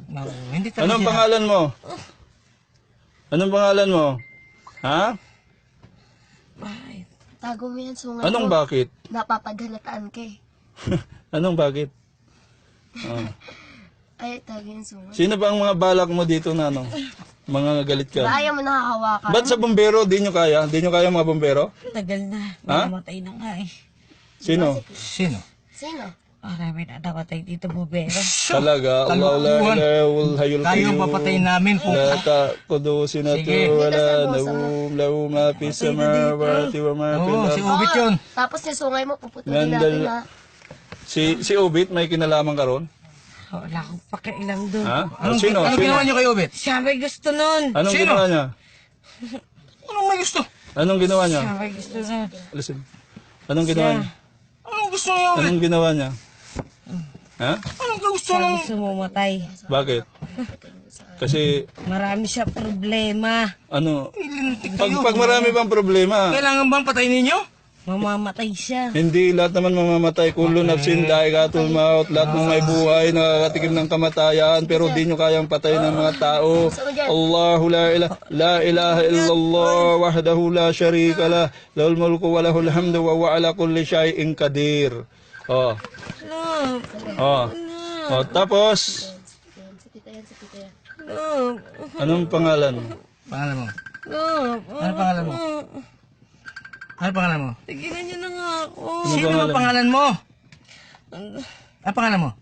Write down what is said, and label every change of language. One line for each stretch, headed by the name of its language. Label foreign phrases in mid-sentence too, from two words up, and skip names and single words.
Filipino: No, hindi talaga Anong siya. pangalan mo? Anong pangalan mo? Ha? Bakit? Tago mo yan, sungay Anong mo. bakit? Napapagalataan ka eh. Anong bakit? Oh. Ay, tago yung sungay. Sino ba ang mga balak mo dito na ano? Mga galit ka? Ayaw mo nakahawakan. Ba't sa bombero di nyo kaya? Di nyo kaya mga bombero? Tagal na. Ha? Mamatay na nga eh. Sino? Sino? Sino? Marami na namatay dito, bubero. Talaga?
Arabic: الله لا إله الحي
Filipino: Tayo
Arabic: قيوم
Filipino: papatayin namin po.
Arabic: لا تأخذه سنة ولا نوم له ما في السماوات وما في
Filipino: Oo, si
Arabic: أرض.
Filipino: Ubit yun. Tapos yung sungay mo, puputulin Nandal- natin ha. Si Obit may kinalaman ka ron? Wala akong pakialam doon. Ha? Anong, Sino? anong Sino? ginawa niyo kay Ubit? Siya may gusto nun. Anong Sino? ginawa niya? Anong may gusto? Anong ginawa niya? Siya may gusto nun. Listen. Anong ginawa niya? Anong gusto niyo? Ubit? Anong ginawa niya? Ha? Anong gusto Siya ng... gusto mamatay. Bakit? Kasi Marami siya problema. ano, Ilintik pag kayo. marami pang problema, Kailangan bang patayin ninyo? Mamamatay siya. hindi lahat naman mamamatay.
Arabic: كل نفس ذائقة الموت.
Filipino: Lahat ng may buhay nakakatikim ng kamatayan, pero di nyo kayang patayin ng mga tao.
Arabic: الله لا إله إلا الله وحده لا شريك له. له الملك وله الحمد وهو على كل شيء قدير. Oh.
Filipino: Love, Oh. Oh, tapos Si tita yan, si tita yan. love, anong pangalan? Pangalan mo? love. Ano pangalan mo? Ano pangalan mo? Tigilan niyo na nga ako. Sino ang pangalan mo? Ano pangalan mo?